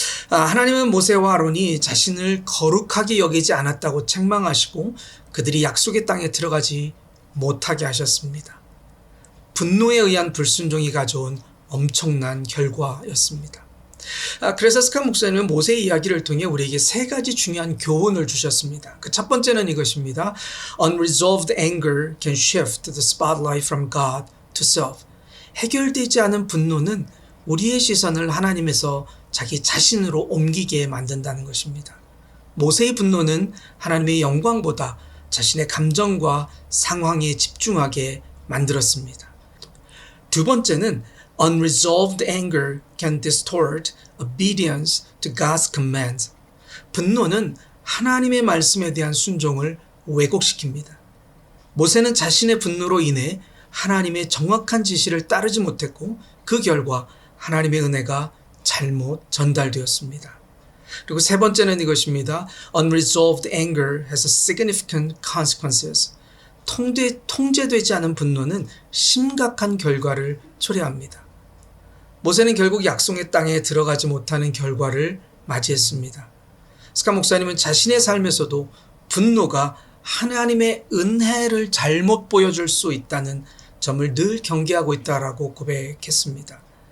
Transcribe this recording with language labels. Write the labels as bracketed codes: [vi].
[ko] 하나님은 모세와 아론이 자신을 거룩하게 여기지 않았다고 책망하시고 그들이 약속의 땅에 들어가지 못하게 하셨습니다. 분노에 의한 불순종이 가져온 엄청난 결과였습니다. 그래서 스칸 목사님은 모세의 이야기를 통해 우리에게 3가지 중요한 교훈을 주셨습니다. 그 첫 번째는 이것입니다. [en] Unresolved anger can shift the spotlight from God to self. [ko] 해결되지 않은 분노는 우리의 시선을 하나님에서 자기 자신으로 옮기게 만든다는 것입니다. 모세의 분노는 하나님의 영광보다 자신의 감정과 상황에 집중하게 만들었습니다. 두 번째는 [en] Unresolved anger can distort obedience to God's commands. [ko] 분노는 하나님의 말씀에 대한 순종을 왜곡시킵니다. 모세는 자신의 분노로 인해 하나님의 정확한 지시를 따르지 못했고 그 결과 하나님의 은혜가 잘못 전달되었습니다. 그리고 세 번째는 이것입니다. [en] Unresolved anger has significant consequences. [ko] 통제되지 않은 분노는 심각한 결과를 초래합니다. 모세는 결국 약속의 땅에 들어가지 못하는 결과를 맞이했습니다. 스칸 목사님은 자신의 삶에서도 분노가 하나님의 은혜를 잘못 보여줄 수 있다는 점을 늘 경계하고 있다라고 고백했습니다.